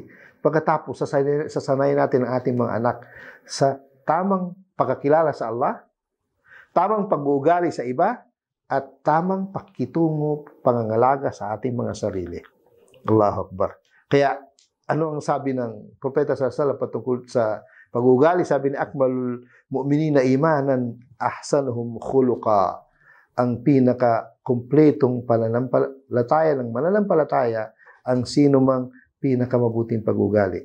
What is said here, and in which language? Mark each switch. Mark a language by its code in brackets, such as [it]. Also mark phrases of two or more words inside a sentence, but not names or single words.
[tl] Pagkatapos, sasanayin natin ang ating mga anak sa tamang pagkakilala sa Allah, tamang pag-uugali sa iba, at tamang pakitungo, pangangalaga sa ating mga sarili. [ar] الله أكبر. [tl] Kaya, ano ang sabi ng Propeta [ar] صلى الله عليه وسلم [tl] patungkol sa pag-uugali? Sabi ni [ar] أكمل المؤمنين إيمانا أحسنهم خلقا. [tl] Ang pinaka-kumpletong pananampalataya ng mananampalataya, ang sino mang pinakamabuting pag-uugali.